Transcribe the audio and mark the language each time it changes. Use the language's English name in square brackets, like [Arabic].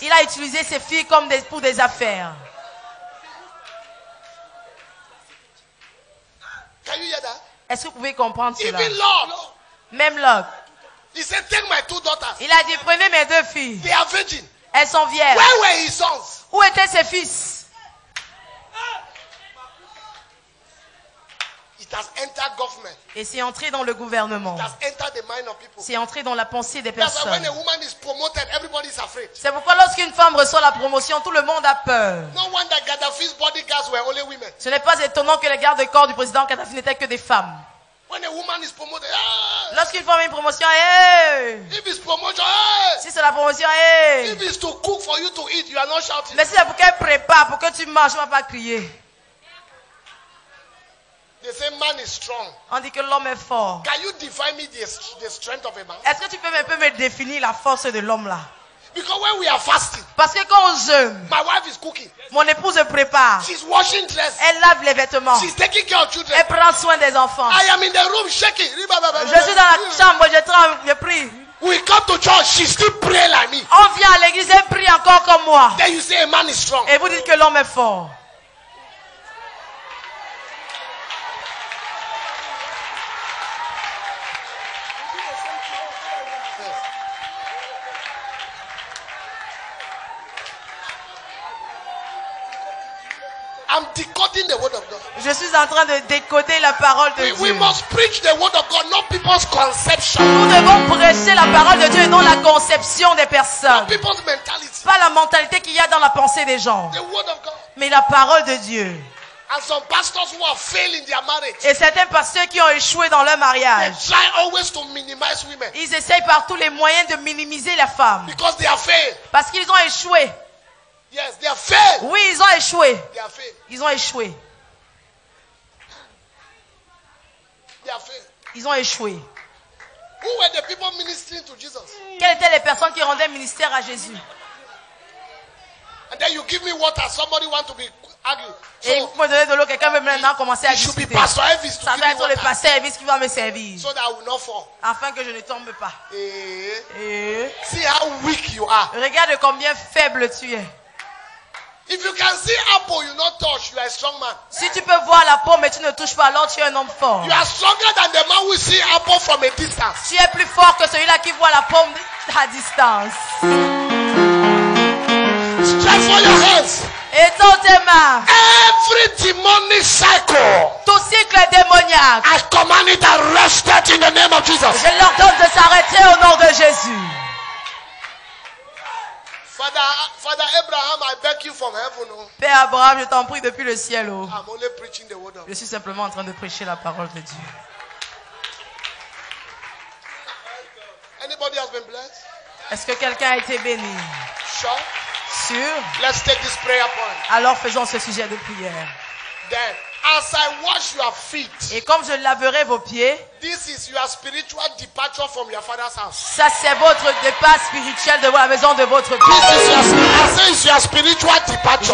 [French] Il a utilisé ses filles comme pour des affaires. [English] Can you hear that? [French] Est-ce que vous pouvez comprendre cela? [English] Even Lord, [French] Même Lot, [English] he said, take my two daughters. [French] il a dit, prenez mes 2 filles. [English] They are virgin. [French] Elles sont vierges. [English] Where were his sons? [French] Où étaient ses fils? [English] He It has entered government. [French] Et c'est entré dans le gouvernement. [English] It has entered the mind of people. [French] C'est entré dans la pensée des [English] That's why when [French] personnes. [English] a woman is promoted, everybody is afraid. [French] C'est pourquoi lorsqu'une femme reçoit la promotion, tout le monde a peur. [English] No wonder Gaddafi's bodyguards were only women. [French] Ce n'est pas étonnant que les gardes-corps du président Kadhafi n'étaient que des femmes. [English] When a woman is promoted, ah! [French] Lorsqu'une femme a une promotion, hey! [English] If it's promotion, hey! [French] Si c'est la promotion, hey! [English] If it's to cook for you to eat, you are not shouting. [French] Mais si c'est pour qu'elle prépare, pour que tu manges, tu ne vas pas crier. [English] They say man is strong. [French] On dit que l'homme est fort. [English] Can you define me the strength of a man? [French] Est-ce que tu peux un peu me définir la force de l'homme là? [English] Because when we are fasting, [French] Parce que quand on jeûne, [English] my wife is cooking. [French] mon épouse prépare. [English] She's washing dress. [French] Elle lave les vêtements. [English] She's taking care of children. [French] Elle prend soin des enfants. [English] I am in the room shaking. [French] Je suis dans la chambre, je tremble, je prie. [English] We come to church, she still pray like me. [French] On vient à l'église, elle prie encore comme moi. [English] Then you say a man is strong. [French] Et vous dites que l'homme est fort. [English] I'm decoding the word of God. [French] Je suis en train de décoder la parole de [English] We [French] Dieu. [English] must preach the word of God, not people's conception. [French] Nous devons prêcher la parole de Dieu et non la conception des [English] Not [French] personnes. [English] people's mentality. [French] Pas la mentalité qu'il y a dans la pensée des gens, [English] The word of God. [French] mais la parole de Dieu. [English] And some pastors who have failed in their marriage, [French] Et certains pasteurs qui ont échoué dans leur [English] they [French] mariage, [English] try always to minimize women [French] ils essayent par tous les moyens de minimiser la femme. [English] because they have failed. [French] Parce qu'ils ont échoué. [English] Yes, they have failed. [French] Oui, ils ont échoué. [English] They have failed. [French] Ils ont échoué. [English] They have failed. [French] Ils ont échoué. [English] Who were the people ministering to Jesus? [French] Quelles étaient les personnes qui rendaient ministère à Jésus? [English] And then you give me water. Somebody want to be argue. [French] Et [English] So [French] vous me donnez de l'eau, quelqu'un veut maintenant commencer à [English] it should be [French] discuter. [English] Pastor Elvis to [French] Ça [English] give [French] doit [English] me [French] être le [English] water [French] pasteur Elvis qui va me servir. [English] so that I will not fall. [French] Afin que je ne tombe pas. Eh, Et [English] see how weak you are. [French] regarde combien faible tu es. [English] If you can see apple, you not touch. You are a strong man. [French] Si tu peux voir la pomme mais tu ne touches pas, alors tu es un homme fort. [English] You are stronger than the man who see apple from a distance. [French] Tu es plus fort que celui-là qui voit la pomme à distance. [English] Stretch for your hands. [French] Étends tes mains. [English] Every demonic cycle, [French] Tout cycle démoniaque, [English] I command it arrested in the name of Jesus. [French] je l'ordonne de s'arrêter au nom de Jésus. [English] Father Abraham, I beg you from heaven. Oh. [French] Père Abraham, je t'en prie depuis le ciel. Oh. [English] I'm only preaching the word of [French] Je suis simplement en train de prêcher la parole de Dieu. [English] Anybody has been blessed? [French] Est-ce que quelqu'un a été béni? [English] Sure. [French] Sûr? [English] Let's take this prayer point. [French] Alors faisons ce sujet de prière. [English] Then, as I wash your feet, [French] Et comme je laverai vos pieds, [English] this is your spiritual departure from your father's house. [French] ça c'est votre départ spirituel de la maison de votre [English] This [French] Père. [English] is I say it's your spiritual departure.